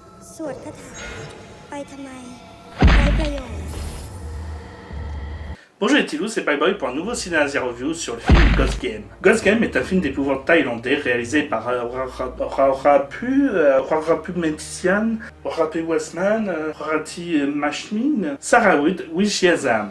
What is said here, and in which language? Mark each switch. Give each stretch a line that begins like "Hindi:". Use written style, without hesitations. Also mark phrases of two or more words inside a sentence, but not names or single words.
Thai: สวดคาถาไปทำไมไร้ประโยชน์
French: Bonjour les Tilous, c'est Payboy pour un nouveau Cinéasia Review sur le film Ghost Game. Ghost Game est un film d'épouvante thaïlandais réalisé par Rapu Metian, Rapu Westman, Rati Mashmin, Sarawit Wishiazam.